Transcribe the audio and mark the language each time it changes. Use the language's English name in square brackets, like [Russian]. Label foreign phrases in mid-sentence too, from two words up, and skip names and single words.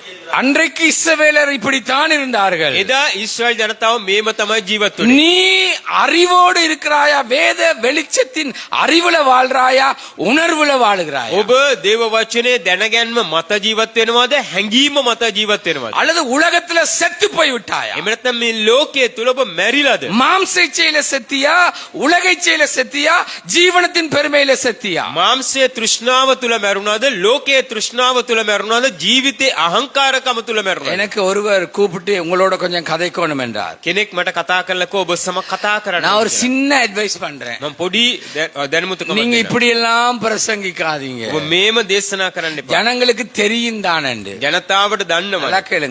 [Tamil] அன்றைக்கு இஸ்ரவேலர் இப்படித்தான் இருந்தார்கள். [Sinhala] එදා ඊශ්‍රායල් ජනතාව මේම තමයි ජීවත් වුනේ. [Tamil] நீ அறிவோடு இருக்கிறாயா? வேத வெளிச்சத்தின் அறிவுல வாழ்றாயா? உணர்வுல வாழுகிறாயா? [Sinhala] ඔබ දේව වචනේ දැනගැන්ම මත ජීවත් වෙනවද හැඟීම මත ජීවත් වෙනවද? [Tamil] அல்லது உலகத்துல செத்து போய் விட்டாயா? [Sinhala] එහෙම නැත්නම් මේ ලෝකයේ තුල ඔබ මැරිලාද? [Tamil] மாம்ச இச்சையில செத்தியா? உலக இச்சையில செத்தியா? ஜீவனத்தின் பெருமையில செத்தியா? [Sinhala] මාංශයේ තෘෂ්ණාව තුල මැරුණාද? ලෝකයේ තෘෂ්ණාව තුල මැරුණාද? ජීවිතේ අහංකාරකම තුල මැරුණාද? [Tamil] எனக்கு ஒருவர் கூப்பிட்டு உங்களோட கொஞ்சம் கதைக்கணும் என்றார். [Sinhala] කෙනෙක් මට කතා කරලා ඔබ සම කතා කරන්න. [Tamil] நான் ஒரு சின்ன அட்வைஸ் பண்றேன். [Sinhala] මම පොඩි දැනුමුතුකමක් [Tamil] நீங்க [Sinhala] දෙන්නම්. [Tamil] இப்படி எல்லாம் பிரசங்கிக்காதீங்க. [Sinhala] ඔබ මේම දේශනා කරන්න එපා. [Tamil] ஜனங்களுக்கு தெரியும் தானே. [Sinhala] ජනතාවට දන්නවද? [Tamil] நல்லா கேளுங்க.